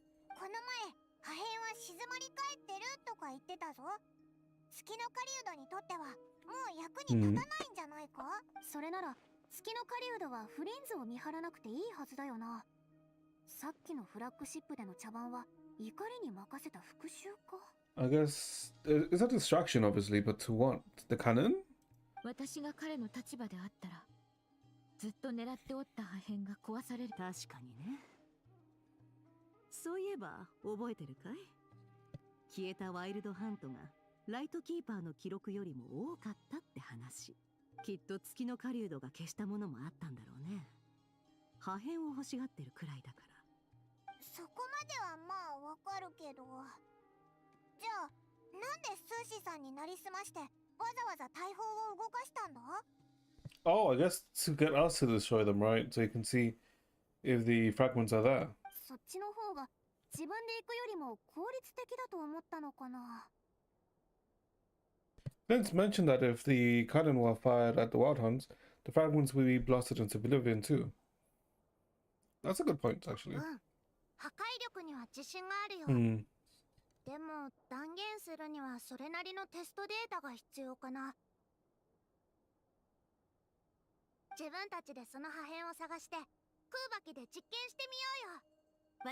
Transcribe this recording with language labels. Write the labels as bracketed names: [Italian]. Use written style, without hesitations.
[Japanese] この前破片は静まり返ってるとか言ってたぞ。月の狩人にとってはもう役に立たないんじゃないか？それなら月の狩人はフリンズを見張らなくていいはずだよな。さっきのフラッグシップでの茶番は怒りに任せた復讐か？ [English] I guess it's a distraction, obviously, but to what? The cannon? [Japanese] 私が彼の立場であったらずっと狙っておった破片が壊される。確かにね。そういえば覚えてるかい？消えたワイルドハントがライトキーパーの記録よりも多かったって話。きっと月の狩人が消したものもあったんだろうね。破片を欲しがってるくらいだから。そこまではまあわかるけど。じゃあなんでスーシーさんになりすましてわざわざ大砲を動かしたんだ？ [English] Oh, I guess to get us to destroy them, right? So you can see if the fragments are there. [Japanese] そっちの方が自分で行くよりも効率的だと思ったのかな。 [English] Vince mentioned that if the cannon were fired at the wild hunts, the fragments would be blasted into oblivion too. That's a good point, actually. [Japanese] 破壊力には自信があるよ。 Hmm. でも断言するにはそれなりのテストデータが必要かな。自分たちでその破片を探して空爆で実験してみようよ。